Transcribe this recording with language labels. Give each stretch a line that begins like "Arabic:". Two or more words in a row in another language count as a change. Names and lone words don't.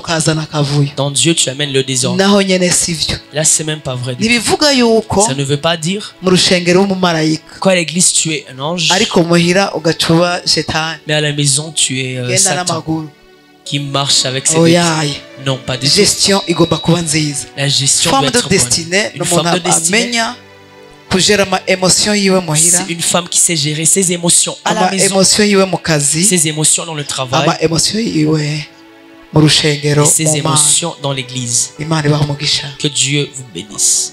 French: Dans Dieu tu amènes le désordre. Là c'est même pas vrai. Ça ne veut pas dire qu'à l'église tu es un ange, mais à la maison tu es Satan. qui marche avec ses non, pas du tout.
Kinyarwanda: Gestion igomba kuba nziza.
French: La gestion doit être bonne. Une femme de destinée c'est une femme qui sait gérer ses émotions à la maison, ses émotions dans le travail et ses émotions dans l'église. Que Dieu vous bénisse.